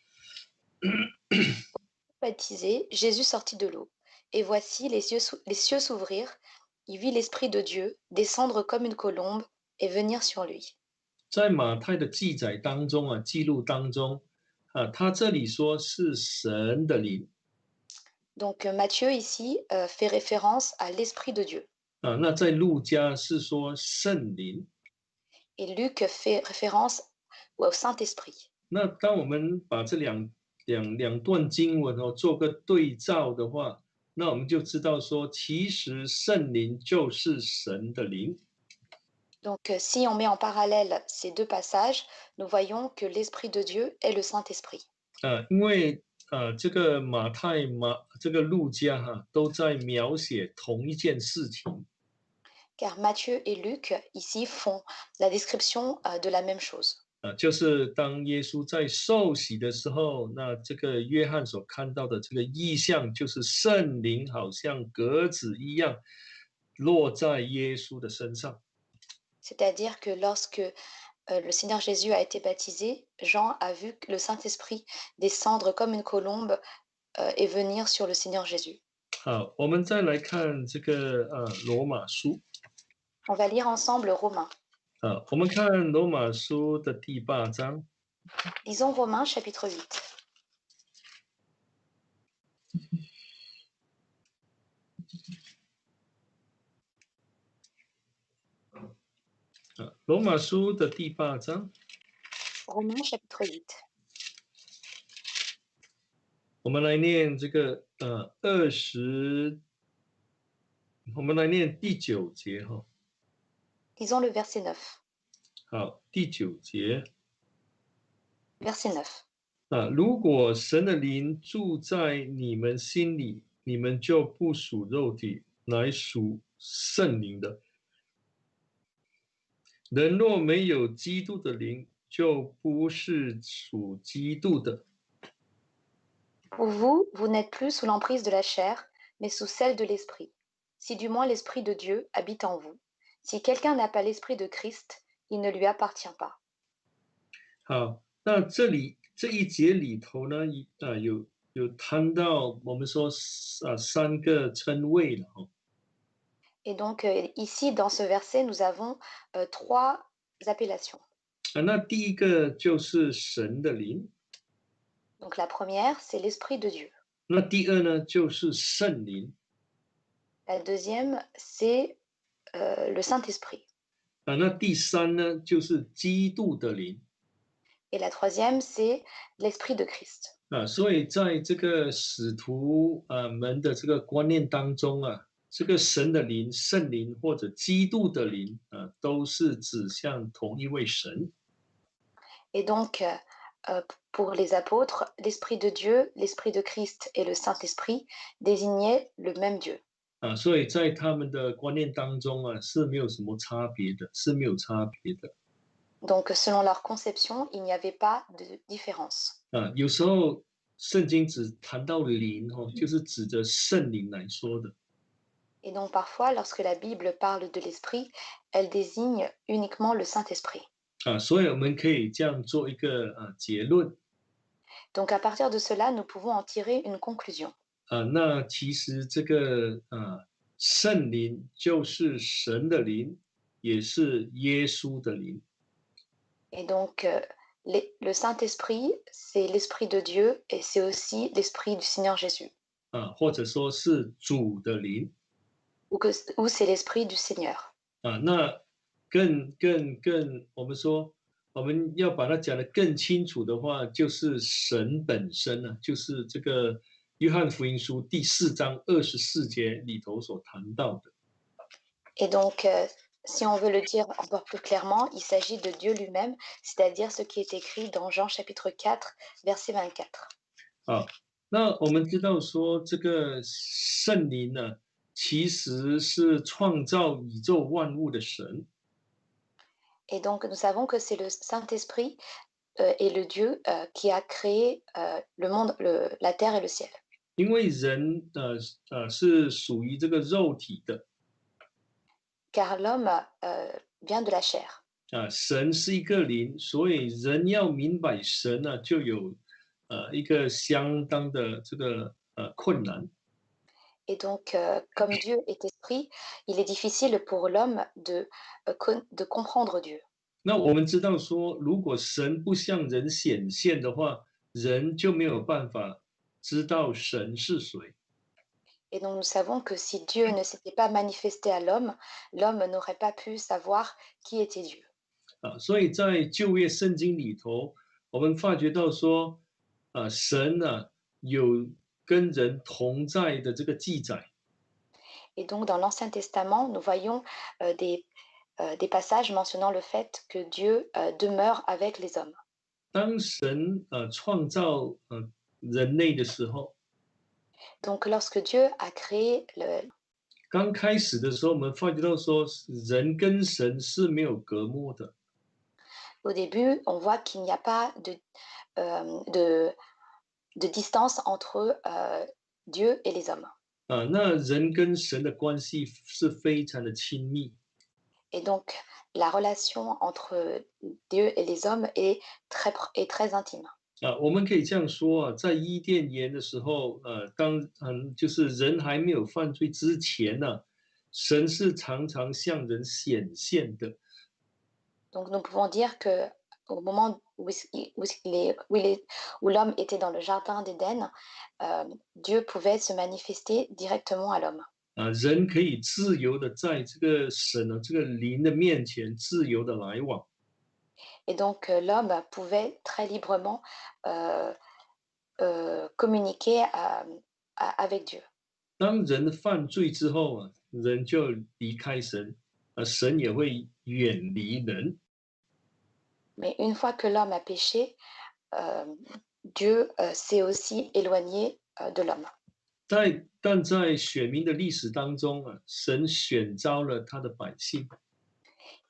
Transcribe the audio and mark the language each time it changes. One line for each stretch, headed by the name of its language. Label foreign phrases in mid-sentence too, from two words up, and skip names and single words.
French: Baptisé, Jésus sortit de l'eau. Et voici les cieux s'ouvrirent. Il vit l'Esprit de Dieu descendre comme une colombe et venir sur lui.
Chinese: 在马太的记载当中记录当中他这里说是神的灵。
French: Donc Matthieu ici fait référence à l'Esprit de Dieu.
Chinese: 那在路加是说圣灵。
French: Et Luc fait référence au Saint-Esprit.
Chinese: 那当我们把这两段经文做个对照的话，那我们就知道说，其实圣灵就是神的灵。
French: Donc si on met en parallèle ces deux passages, nous voyons que l'Esprit de Dieu est le Saint-Esprit.
Chinese: 因为这个这个路加都在描写同一件事情。
French: Car Matthieu et Luc ici font la description de la même chose.
Chinese: 就是当耶稣在受洗的时候，那这个约翰所看到的这个意象，就是圣灵好像鸽子一样落在耶稣的身上。
French: C'est-à-dire que lorsque le Seigneur Jésus a été baptisé, Jean a vu le Saint-Esprit descendre comme une colombe et venir sur le Seigneur Jésus.
Chinese: 好，我们再来看这个罗马书。
French: On va lire ensemble Romains.
Chinese: 我们看罗马书的第8章。
French: Lisons Romains chapitre 8.
Chinese: 罗马书的第8章。
French: Romains chapitre 8.
Chinese: 我们来念这个我们来念第9节哈。
French: Lisons le verset 9.
Chinese: 好，第9节。
French: Verset 9.
Chinese: 如果神的灵住在你们心里，你们就不属肉体，乃属圣灵的。人若没有基督的灵，就不是属基督的。
French: Pour vous, vous n'êtes plus sous l'emprise de la chair, mais sous celle de l'esprit. Si du moins l'esprit de Dieu habite en vous. Si quelqu'un n'a pas l'esprit de Christ, il ne lui appartient pas.
Chinese: 好，那这一节里头呢，有谈到我们说三个称谓了哈。
French: Et donc ici, dans ce verset, nous avons trois appellations.
Chinese: 那第一个就是神的灵，
French: Donc la première, c'est l'esprit de Dieu.
Chinese: 那第二呢就是圣灵
French: La deuxième, c'est le Saint-Esprit.
Chinese: 那第三呢就是基督的灵
French: Et la troisième, c'est l'Esprit de Christ.
Chinese: 所以在这个使徒们的这个观念当中这个神的灵、圣灵或者基督的灵都是指向同一位神。
French: Et donc, pour les apôtres, l'Esprit de Dieu, l'Esprit de Christ et le Saint-Esprit désignaient le même Dieu.
Chinese: 所以在他们的观念当中是没有什么差别的，是没有差别的。
French: Donc, selon leur conception, il n'y avait pas de différence.
Chinese: 有时候圣经只谈到灵就是指着圣灵来说的。
French: Et donc, parfois, lorsque la Bible parle de l'Esprit, elle désigne uniquement le Saint-Esprit.
Chinese: 所以我们可以这样做一个结论
French: Donc, à partir de cela, nous pouvons en tirer une conclusion.
Chinese: 那其实这个圣灵就是神的灵，也是耶稣的灵
French: Et donc, le Saint-Esprit, c'est l'Esprit de Dieu et c'est aussi l'Esprit du Seigneur Jésus.
Chinese: 或者说是主的灵
French: Ou c'est l'Esprit du Seigneur.
Chinese: 那更，我们说我们要把它讲得更清楚的话，就是神本身就是这个约翰福音书第4章24节里头所谈到的。
French: Et donc, si on veut le dire encore plus clairement, il s'agit de Dieu lui-même, c'est-à-dire ce qui est écrit dans Jean chapitre 4, verset 24.
Chinese: 那我们知道说这个圣灵呢，其实是创造宇宙万物的神。
French: Et donc, nous savons que c'est le Saint-Esprit et le Dieu qui a créé le monde, la terre et le ciel.
Chinese: 因为人是属于这个肉体的
French: Car l'homme vient de la chair.
Chinese: 神是一个灵，所以人要明白神就有一个相当的这个困难。
French: Et donc, comme Dieu est esprit, il est difficile pour l'homme de comprendre Dieu.
Chinese: 那我们知道说，如果神不向人显现的话，人就没有办法知道神是谁。
French: Et donc, nous savons que si Dieu ne s'était pas manifesté à l'homme, l'homme n'aurait pas pu savoir qui était Dieu.
Chinese: 所以在旧约圣经里头，我们发觉到说，神有跟人同在的这个记载。
French: Et donc, dans l'Ancien Testament, nous voyons des passages mentionnant le fait que Dieu demeure avec les hommes.
Chinese: 当神创造人类的时候，
French: Donc, lorsque Dieu a créé
Chinese: 刚开始的时候，我们发觉到说，人跟神是没有隔膜的。
French: au début, on voit qu'il n'y a pas euh, de, de distance entre Dieu et les hommes.
Chinese: 那人跟神的关系是非常的亲密。
French: Et donc, la relation entre Dieu et les hommes est très intime.
Chinese: 我们可以这样说在伊甸园的时候，就是人还没有犯罪之前神是常常向人显现的。
French: Donc, nous pouvons dire que au moment où l'homme était dans le jardin d'Éden, Dieu pouvait se manifester directement à l'homme.
Chinese: 人可以自由的在这个神这个灵的面前自由的来往。
French: Et donc, l'homme pouvait très librement communiquer avec Dieu.
Chinese: 当人犯罪之后人就离开神，神也会远离人。
French: Mais une fois que l'homme a péché, Dieu s'est aussi éloigné de l'homme.
Chinese: 但在选民的历史当中神选召了他的百姓。